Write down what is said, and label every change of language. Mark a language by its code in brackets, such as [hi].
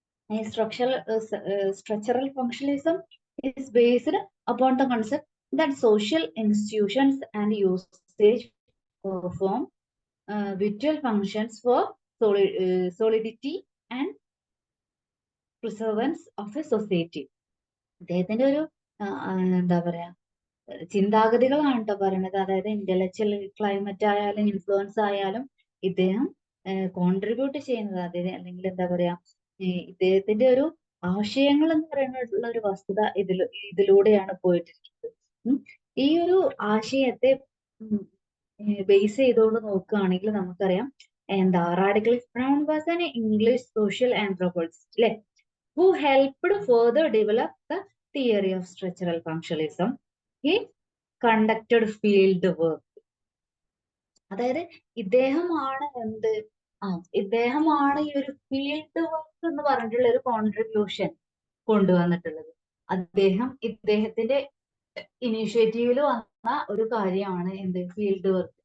[en] Structural functionalism is based upon the concept that social institutions and usage perform vital functions for solidity and preservance of a society. [ml] ഇദ്ദേഹത്തിന്റെ ഒരു എന്താ പറയാ ചിന്താഗതികളാണ് കേട്ടോ പറയണത്. അതായത് intellectual climate ആയാലും ഇൻഫ്ലുവൻസ് ആയാലും ഇദ്ദേഹം കോൺട്രിബ്യൂട്ട് ചെയ്യുന്നത് അല്ലെങ്കിൽ എന്താ പറയാ ഇദ്ദേഹത്തിന്റെ ഒരു ആശയങ്ങൾ എന്ന് പറയുന്ന ഒരു വസ്തുത ഇതിലൂടെയാണ് പോയിട്ടിരിക്കുന്നത്. ഈ ഒരു ആശയത്തെ ബേസ് ചെയ്തുകൊണ്ട് നോക്കുകയാണെങ്കിൽ നമുക്കറിയാം എന്താ [en] Radcliffe Brown was an English social anthropologist അല്ലെ, who helped further develop the theory of structural functionalism. He conducted field work. [ml] അതായത് ഇദ്ദേഹമാണ് ഇദ്ദേഹമാണ് ഈ ഒരു ഫീൽഡ് വർക്ക് എന്ന് പറഞ്ഞിട്ടുള്ള ഒരു കോൺട്രിബ്യൂഷൻ കൊണ്ടുവന്നിട്ടുള്ളത്. ഇദ്ദേഹത്തിന്റെ ഇനീഷ്യേറ്റീവിൽ വന്ന ഒരു കാര്യമാണ് എന്ത് ഫീൽഡ് വർക്ക്.